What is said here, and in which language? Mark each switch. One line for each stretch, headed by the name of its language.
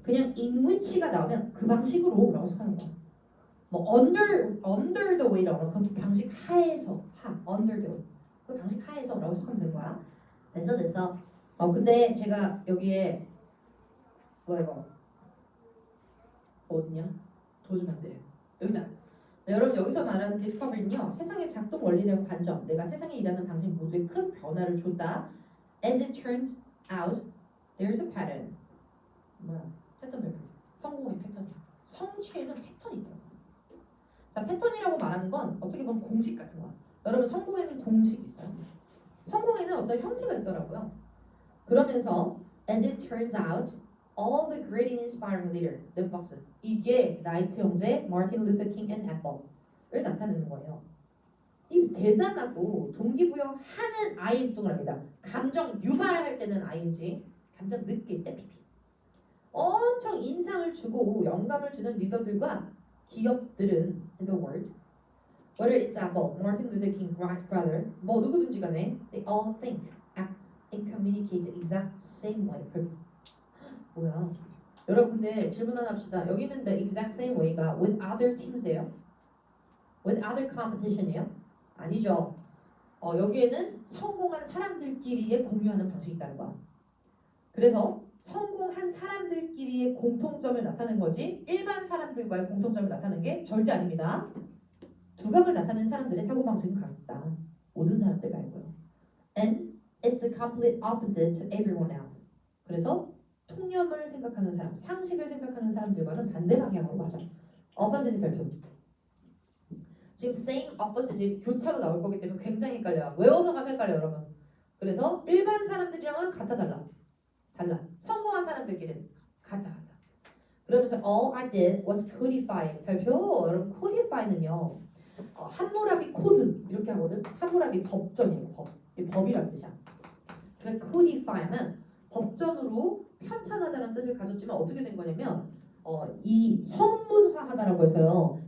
Korean: 그냥 in which가 나오면 그 방식으로 라고 생각하는 거야. 뭐 under the way라고 하면 그 방식 하에서 under the way 그 방식 하에서 라고 생각하면 되는 거야. 됐어. 근데 제가 여기에 뭐야 이거 어디냐? 도와주면 안 돼. 여기다. 네, 여러분 여기서 말하는 디스커버리는요. 세상의 작동 원리라고 관점, 내가 세상에 일하는 방식 모두에 큰 변화를 줬다.
English: As it turns out, there's a pattern.
Korean: 뭐야? 패턴 별표. 성공의 패턴이야. 성취에는 패턴이 있더라고. 자, 패턴이라고 말하는 건 어떻게 보면 공식 같은 거야. 여러분 성공에는 공식이 있어요. 성공에는 어떤 형태가 있더라고요. 그러면서
English: as it turns out, all the great and inspiring leader,
Korean: 넷 박스. 이게 라이트 형제, 마틴 루터 킹 앤 애플을 나타내는 거예요. 이 대단하고 동기부여하는 ing 동그라미다. 감정 유발할 때는 ing, 감정 느낄 때 pp. 엄청 인상을 주고 영감을 주는 리더들과 기업들은
English: in the world, whether it's Apple, Martin Luther King, Wright brother,
Korean: 뭐 누구든지 간에
English: they all think, act, and communicate the exact same way.
Korean: 뭐야? 여러분들 질문 하나 합시다. 여기는 the exact same way가 with other teams예요? with other competition이에요? 아니죠. 여기에는 성공한 사람들끼리의 공유하는 방식이 있다는 거야. 그래서 성공한 사람들끼리의 공통점을 나타내는 거지 일반 사람들과의 공통점을 나타내는 게 절대 아닙니다. 두각을 나타내는 사람들의 사고방식은 같다. 모든 사람들 말고요.
English: And it's the complete opposite to everyone else.
Korean: 그래서 통념을 생각하는 사람, 상식을 생각하는 사람들과는 반대 방향으로 가죠. opposite 별표. 지금 same, opposite 교차로 나올 거기 때문에 굉장히 헷갈려요. 외워서 가면 헷갈려요, 여러분. 그래서 일반 사람들이랑은 같아 달라. 성공한 사람들끼리는 같아. 그러면서
English: all I did was codify.
Korean: 별표. 여러분 codify는요. 함무라비 코드 이렇게 하거든. 함무라비 법전이에요. 법이라는 뜻이야. 그래서 codify면 법전으로 편찬하다는 뜻을 가졌지만 어떻게 된 거냐면 이 성문화하다라고 해서요.